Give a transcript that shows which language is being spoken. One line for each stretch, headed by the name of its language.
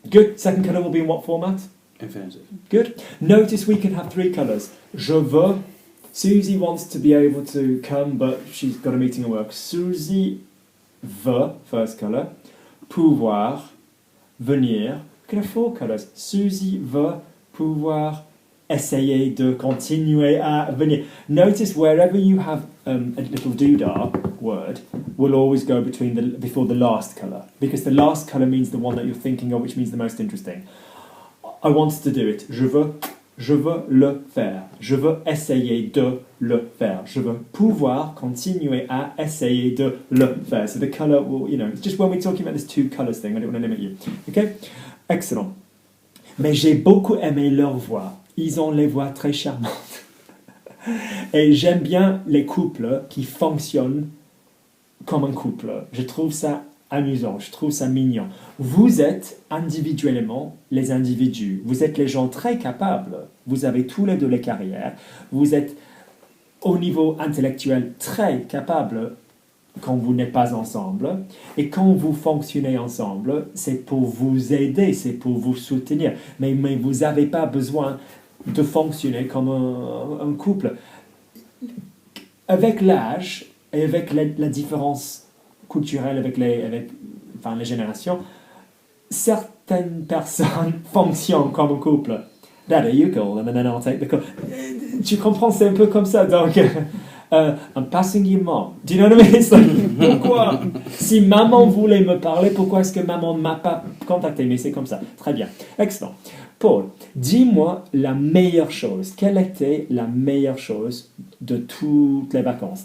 English: Good. Second colour will be in what format? Infinitive. Good. Notice we can have three colours.
French: Je veux.
English: Susie wants to be able to come, but she's got a meeting at work. Susie veut, first colour. Pouvoir, venir. We can have four colours.
French: Susie veut pouvoir essayer de continuer à venir.
English: Notice wherever you have a little doodah word will always go before the last colour, because the last colour means the one that you're thinking of, which means the most interesting. I want to do it.
French: Je veux le faire. Je veux essayer de le faire. Je veux pouvoir continuer à essayer de le faire.
English: So the colour will, it's just when we're talking about this two colours thing, I don't want to limit you. Okay? Excellent.
French: Mais j'ai beaucoup aimé leur voix. Ils ont les voix très charmantes. Et j'aime bien les couples qui fonctionnent comme un couple. Je trouve ça amusant, je trouve ça mignon. Vous êtes individuellement les individus. Vous êtes les gens très capables. Vous avez tous les deux les carrières. Vous êtes au niveau intellectuel très capables quand vous n'êtes pas ensemble. Et quand vous fonctionnez ensemble, c'est pour vous aider, c'est pour vous soutenir. Mais vous n'avez pas besoin de fonctionner comme un couple. Avec l'âge et avec la différence culturelle avec les générations, certaines personnes fonctionnent comme un couple.
English: Daddy, you call them and then I'll take the call.
French: Tu comprends, c'est un peu comme ça. Donc,
English: I'm passing you mom. Do you know what I mean? It's like,
French: pourquoi? Si maman voulait me parler, pourquoi est-ce que maman ne m'a pas contacté? Mais c'est comme ça. Très bien. Excellent. Paul, dis-moi la meilleure chose. Quelle était la meilleure chose de toutes les vacances?